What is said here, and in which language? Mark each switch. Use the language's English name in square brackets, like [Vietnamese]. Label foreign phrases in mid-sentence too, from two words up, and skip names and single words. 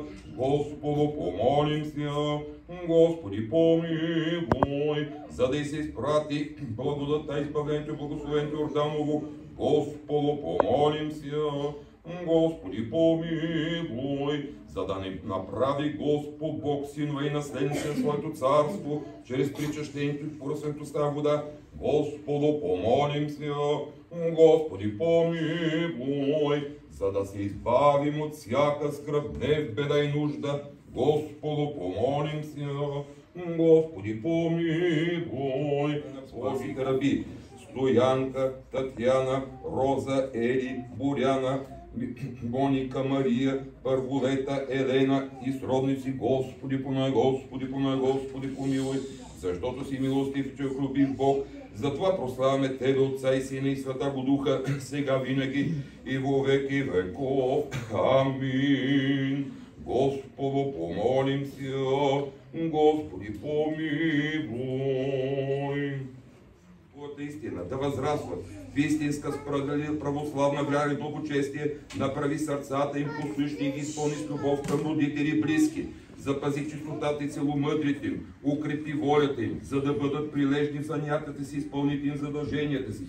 [Church Slavic] Господу помолимся, Господи помилуй, [Bulgarian] за да и се изпрати благодата, избавлението и благословението Йорданово, [Church Slavic] Господу помолимся, Господи помилуй, [Bulgarian] за да ни направи Господ Бог синове и наследници на своето царство, чрез причащението и поръсването с тази вода, [Church Slavic] Господу помолимся, Господи помилуй, [Bulgarian] за да се избавим от всяка скръб, гнев, беда и нужда, [Church Slavic] Господу помолимся, Господи помилуй, [Bulgarian] Божите раби, Стоянка, Татьяна, Роза, Ели, Боряна, Моника, Мария, Първолета, Елена и сродници, [Church Slavic] Господи помилуй, Господи помилуй, Господи помилуй, [Bulgarian] защото си милостив и човеколюбив Бог. Затова прославяме Тебе, Отца и Сина и [Church Slavic] Святаго Духа, [Bulgarian] сега винаги и [Church Slavic] во веки веков. [Bulgarian] Амин. [Church Slavic] Господу помолимся, Господи помилуй. [Bulgarian] Твоята истина да възрастват в истинска справедлива православна вяра и благочестие, направи сърцата им послушни и ги изпълни с любов към родители и близки. Запази чистотата и целомъдрите им, укрепи волята им, за да бъдат прилежни в занятията си, изпълните им задълженията си.